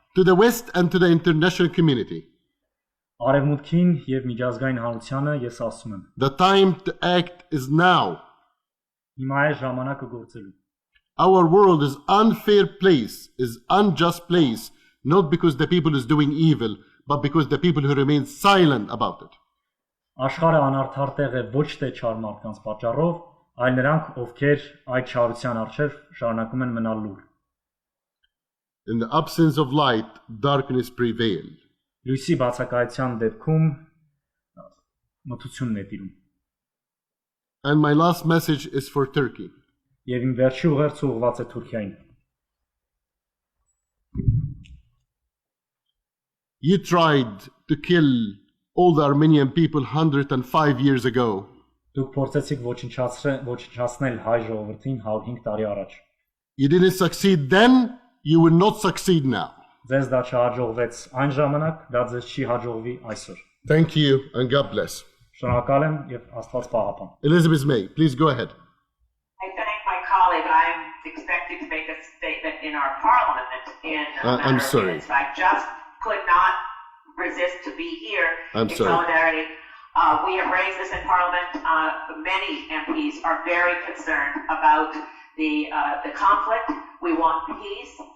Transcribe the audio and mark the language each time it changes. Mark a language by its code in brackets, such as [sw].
[en] To the West and to the international community. [hy] Արևմուտքին եւ միջազգային հանրությանը ես ասում եմ. [en] The time to act is now. [hy] Հիմա է ժամանակը գործելու։ [en] Our world is unfair place, is unjust place, not because the people is doing evil, but because the people who remain silent about it. [hy] Աշխարհը անարդար տեղ է ոչ թե չար մարդկանց պատճառով, այլ նրանք, ովքեր այդ չարության առջև շարունակում են մնալ լուր։ [en] In the absence of light, darkness prevailed. [hy] Լույսի բացակայության դեպքում մթությունն է տիրում։ [en] And my last message is for Turkey. [hy] Եվ իմ վերջի ուղերձը ուղղված է Թուրքիային։ [en] You tried to kill all the Armenian people 105 years ago. [hy] Դուք փորձեցիք ոչնչացնել հայ ժողովրդին 105 տարի առաջ։ [en] You didn't succeed then, you will not succeed now. [hy] Ձեզ դա չհաջողվեց այն ժամանակ, դա ձեզ չի հաջողվի այսօր։ [en] Thank you and God bless. [hy] Շնորհակալ եմ եւ Աստված պահապան։ [en] Elizabeth May, please go ahead. I thank my colleague. I'm expected to make a statement in our parliament in a I'm matter of sorry. minutes. I just could not resist to be here I'm in sorry. solidarity. We have raised this in Parliament. Many MPs are very concerned about the conflict. We want peace.